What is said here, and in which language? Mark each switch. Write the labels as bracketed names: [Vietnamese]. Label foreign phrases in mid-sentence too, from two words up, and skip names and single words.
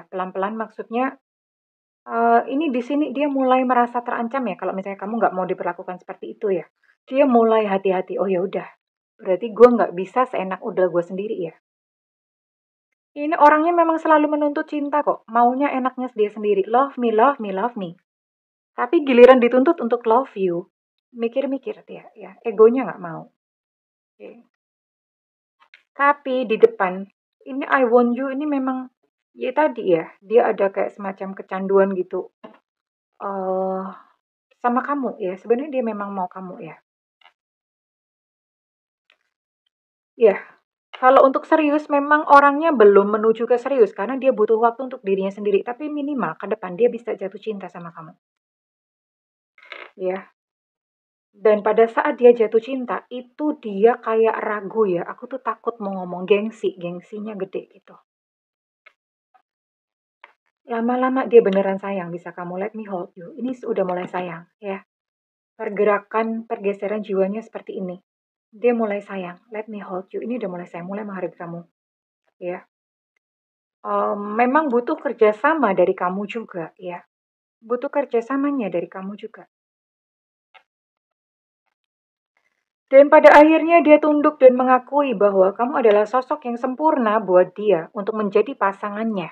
[Indonesian] Pelan-pelan maksudnya, ini di sini dia mulai merasa terancam ya kalau misalnya kamu nggak mau diperlakukan seperti itu ya. Dia mulai hati-hati, oh ya udah, berarti gue nggak bisa seenak udel gue sendiri ya. Ini orangnya memang selalu menuntut cinta kok, maunya enaknya dia sendiri. [English] Love me, love me, love me. [Indonesian] Tapi giliran dituntut untuk [English] love you, [Indonesian] mikir-mikir dia ya, egonya nggak mau. Oke. Tapi di depan, ini [English] I want you [Indonesian] ini memang, ya tadi ya, dia ada kayak semacam kecanduan gitu. Sama kamu ya, sebenarnya dia memang mau kamu ya. Ya, kalau untuk serius memang orangnya belum menuju ke serius karena dia butuh waktu untuk dirinya sendiri. Tapi minimal ke depan dia bisa jatuh cinta sama kamu. Ya. Dan pada saat dia jatuh cinta, itu dia kayak ragu ya. Aku tuh takut mau ngomong gengsinya gede gitu. Lama-lama dia beneran sayang bisa kamu [English] let me hold you. [Indonesian] Ini sudah mulai sayang ya. Pergeseran jiwanya seperti ini. Dia mulai sayang, [English] let me hold you. [Indonesian] Ini udah mulai sayang, mulai menghargai kamu. Ya. Memang butuh kerjasama dari kamu juga ya. Butuh kerjasamanya dari kamu juga. Dan pada akhirnya dia tunduk dan mengakui bahwa kamu adalah sosok yang sempurna buat dia untuk menjadi pasangannya.